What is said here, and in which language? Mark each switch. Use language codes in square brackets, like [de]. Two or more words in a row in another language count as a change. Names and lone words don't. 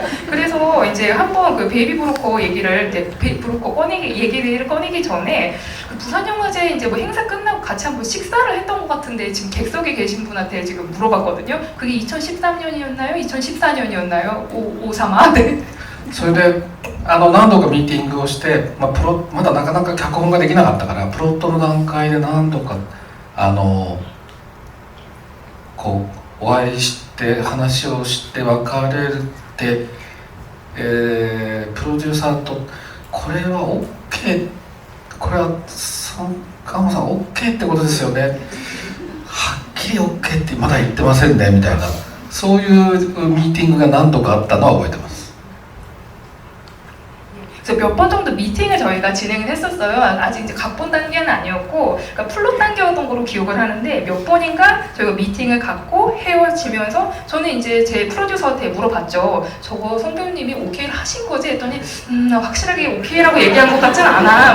[ko] 그래서 이제 한번 그 베이비 브로커 얘기를 이제 브로커 얘기를 꺼내기 전에 그 부산 영화제 이제 뭐 행사 끝나고 같이 한번 식사를 했던 것 같은데, 지금 객석에 계신 분한테 지금 물어봤거든요. 그게 2013년이었나요? 2014년이었나요? 53아? 네. [ja] それで何度かミーティングをして、まだなかなか脚本ができなかったからプロットの段階で何度かこうお会いして話をして別れて、プロデューサーとこれは OK、 これはソン・ガンホさん OK ってことですよね、はっききり OK ってまだ言ってませんねみたいなそういうミーティングが何度かあったのは覚えてます [ko] 그래서 몇 번 정도 미팅을 저희가 진행을 했었어요. 아직 이제 각본 단계는 아니었고, 그러니까 플롯 단계였던 걸로 기억을 하는데 몇 번인가 저희가 미팅을 갖고 헤어지면서 저는 이제 제 프로듀서한테 물어봤죠. 저거 송 배우님이 오케이를 하신 거지? 했더니 확실하게 오케이라고 얘기한 것 같진 않아.